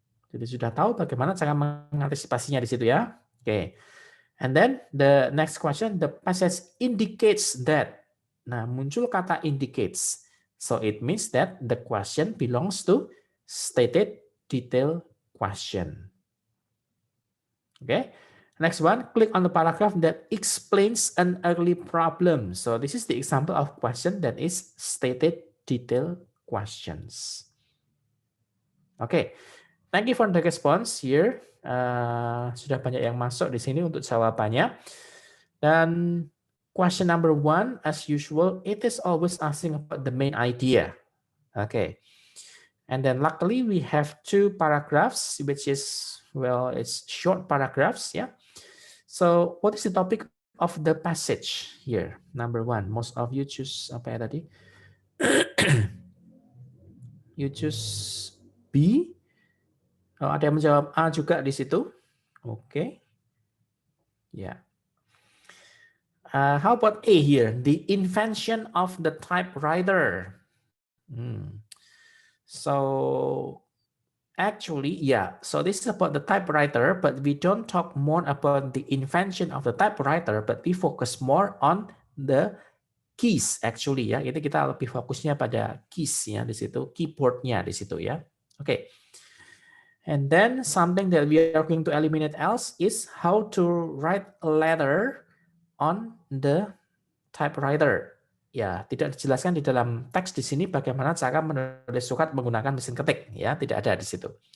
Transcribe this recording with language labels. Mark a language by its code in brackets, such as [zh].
[id] Jadi sudah tahu bagaimana cara mengantisipasinya di situ ya. Oke. [en] And then the next question, the passage indicates that. [id] Nah, muncul kata [en] indicates. So it means that the question belongs to stated detail question. Okay. Next one, click on the paragraph that explains an early problem. So this is the example of question that is stated detail questions. Okay, thank you for the response here. [id] Sudah banyak yang masuk di sini untuk jawabannya. [en] Dan question number 1, as usual, it is always asking about the main idea. Okay, and then luckily we have 2 paragraphs, which is, well, it's short paragraphs, yeah. So, what is the topic of the passage here? Number 1, most of you choose [id] apa ya tadi? [en] You choose B. [id] Oh, ada yang menjawab A juga di situ. Oke. Okay. Ya. Yeah. [en] How about A here? The invention of the typewriter. So, actually, yeah. So this is about the typewriter, but we don't talk more about the invention of the typewriter, but we focus more on the keys actually ya. [id] Ini kita lebih fokusnya pada keys ya di situ, keyboardnya di situ ya. Oke. Okay. [en] And then something that we are going to eliminate else is how to write a letter on the typewriter. [id] Ya, tidak dijelaskan di dalam teks di sini bagaimana cara menulis surat menggunakan mesin ketik ya, tidak ada di situ.